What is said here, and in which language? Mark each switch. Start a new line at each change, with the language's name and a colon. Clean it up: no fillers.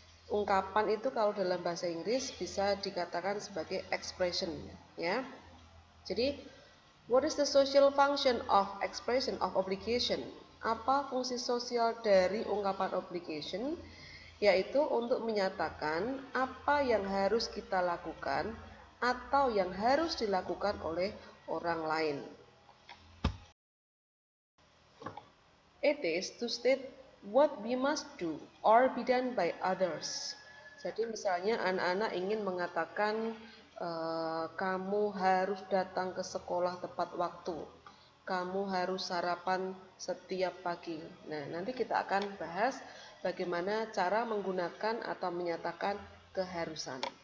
Indonesian: Ungkapan itu kalau dalam bahasa Inggris bisa dikatakan sebagai expression, ya. Jadi,
English: what is the social function of expression of obligation?
Indonesian: Apa fungsi sosial dari ungkapan obligation? Yaitu untuk menyatakan apa yang harus kita lakukan atau yang harus dilakukan oleh orang lain.
English: It is to state what we must do or be done by others.
Indonesian: Jadi misalnya anak-anak ingin mengatakan kamu harus datang ke sekolah tepat waktu, kamu harus sarapan setiap pagi. Nah, nanti kita akan bahas bagaimana cara menggunakan atau menyatakan keharusan.